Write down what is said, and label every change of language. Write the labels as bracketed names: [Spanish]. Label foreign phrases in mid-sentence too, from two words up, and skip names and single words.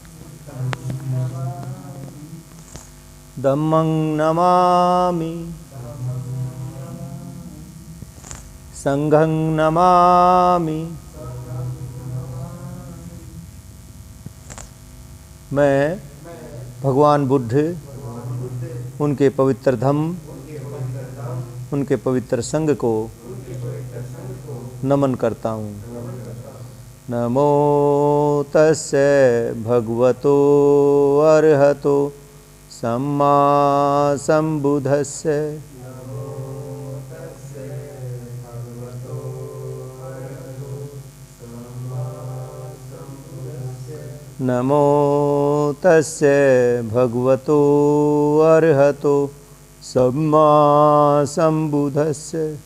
[Pali] धम्मं नमामि, संघं नमामि। [Hindi] मैं भगवान बुद्ध, उनके पवित्र धम्म, उनके पवित्र संघ को नमन करता हूँ। [Pali] नमो तस्से भगवतो अर्हतो सम्मा संबुद्धस्से। नमो तस्से भगवतो अर्हतो सम्मा संबुद्धस्से।